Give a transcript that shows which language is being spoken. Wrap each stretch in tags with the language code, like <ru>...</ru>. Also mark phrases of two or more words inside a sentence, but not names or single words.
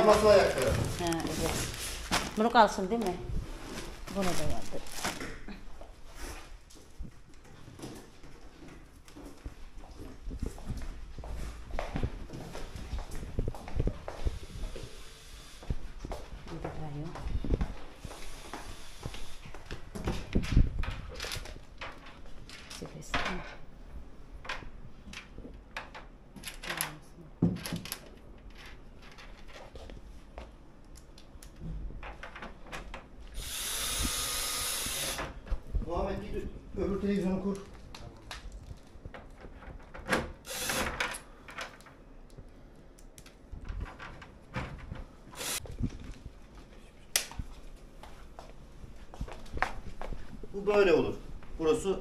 <tr>masa ayakları. Ha, evet. Bunu kalsın değil mi? Bunu da yaptı.</tr> <tl>Dito tayo. Sige, sige.</tl> <tr>Muhammed git öbür televizyonu kur. Bu böyle olur. Burası</tr>